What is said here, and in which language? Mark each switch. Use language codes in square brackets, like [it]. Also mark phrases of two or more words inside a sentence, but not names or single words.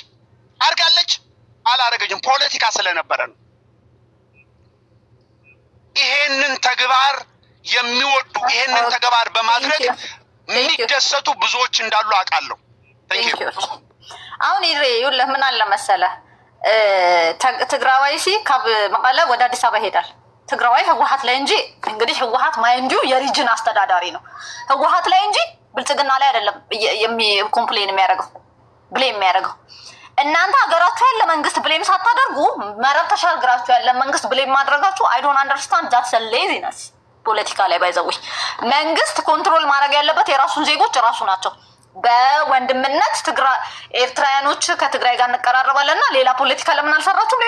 [am] አርጋለች አላረገችም። ፖለቲካ ስለነበረ ነው። ይሄንን ተግባር የሚወዱ ይሄንን ተግባር በማድረግ የሚደሰቱ ብዙዎች እንዳሉ አውቃለሁ። አሁን ይኸውልህ ምን አለ መሰለህ ትግራዋይ ካብ መቀለ ወደ አዲስ አበባ ይሄዳል። ትግራዋይ ህወሓት ላይ እንጂ እንግዲህ ህወሓት ማይንዱ የሪጅን አስተዳዳሪ ነው። ህወሓት ላይ እንጂ ብልጽግና ላይ አይደለም ኮምፕሌን የሚያደርገው ብሌም የሚያደርገው። እናንተ ሀገራችሁ ያለ መንግስት ብሌም ሳታደርጉ መረብ ተሻግራችሁ ያለ መንግስት ብሌም ማድረጋችሁ [en] I don't understand that's laziness። [am] ፖለቲካ ላይ ባይዘው መንግስት ኮንትሮል ማድረግ ያለበት የራሱን ዜጎች ራሱ ናቸው። በወንድምነት ኤርትራውያኖች ከትግራይ ጋር እንቀራረባለንና ሌላ ፖለቲካ ለምን አልሰራችሁም?